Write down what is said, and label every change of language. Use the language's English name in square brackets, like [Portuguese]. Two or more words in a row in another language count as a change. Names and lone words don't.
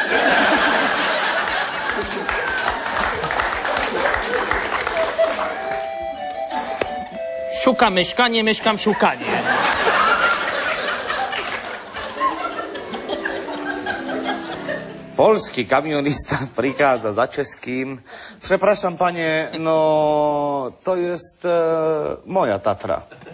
[Slovak] Šukam meškanie, meškam šukanie. Polský kamionista prichádza za českým. [Polish] Przepraszam, panie, no to jest moja Tatra.